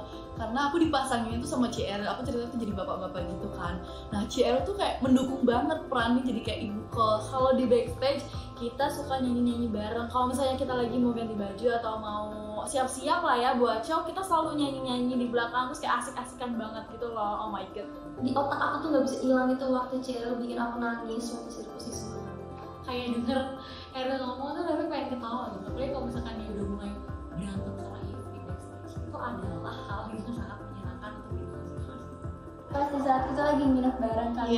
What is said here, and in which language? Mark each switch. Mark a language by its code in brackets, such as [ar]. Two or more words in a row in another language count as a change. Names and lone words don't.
[id] Karena aku dipasangin tuh sama CR, aku cerita tuh jadi bapak-bapak gitu kan. Nah CR tuh kayak mendukung banget perannya, jadi kayak ibu kos. Kalau di backstage kita suka nyanyi-nyanyi bareng. Kalau misalnya kita lagi mau ganti baju atau mau siap-siap lah ya buat show, kita selalu nyanyi-nyanyi di belakang, terus kayak asik-asikan banget gitu loh. [en] Oh my god, [id] di otak aku tuh nggak bisa hilang itu waktu Cielo bikin aku nangis waktu sirkusi semua. Kayak denger Eril ngomong tuh tapi pengen ketawa gitu. Apalagi kalau misalkan dia udah mulai berantem sama Yves di backstage, itu adalah hal yang sangat menyenangkan untuk ditonton. Pas di saat kita lagi nginep bareng kalian,